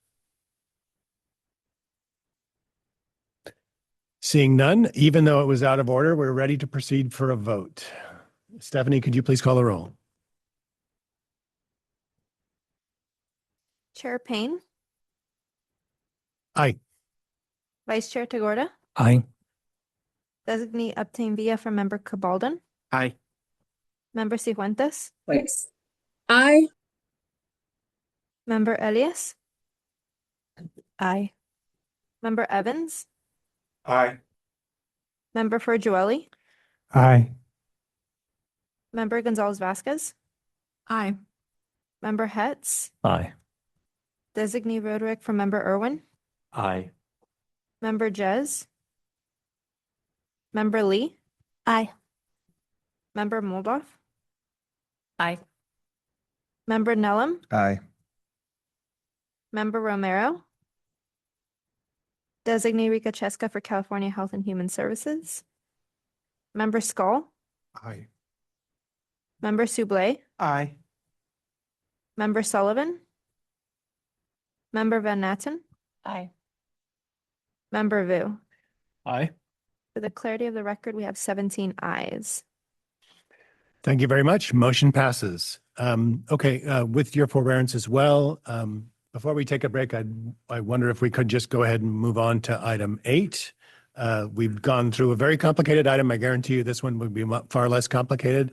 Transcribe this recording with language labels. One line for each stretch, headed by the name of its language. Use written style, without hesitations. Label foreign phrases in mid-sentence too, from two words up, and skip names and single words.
English: Seeing none, even though it was out of order, we're ready to proceed for a vote. Stephanie, could you please call the roll? Chair Payne, Aye. Vice Chair Tagorda, Aye. Designee obtained via from Member Cabaldon, Aye. Member Cifuentes, Yes. Aye. Member Elias, Aye. Member Evans, Aye. Member Ferjueli, Aye. Member Gonzalez Vasquez, Aye. Member Hetz, Aye. Designee Roderick from Member Irwin, Aye. Member Jez, Member Lee, Aye. Member Moldoff, Aye. Member Nellum, Aye. Member Romero, Designee Rika Cheska for California Health and Human Services, Member Skull, Aye. Member Soublé, Aye. Member Sullivan, Member Van Natten, Aye. Member Vu. Aye. For the clarity of the record, we have 17 ayes. Thank you very much. Motion passes. Okay, with your forbearance as well, before we take a break, I wonder if we could just go ahead and move on to item 8. We've gone through a very complicated item. I guarantee you this one would be far less complicated.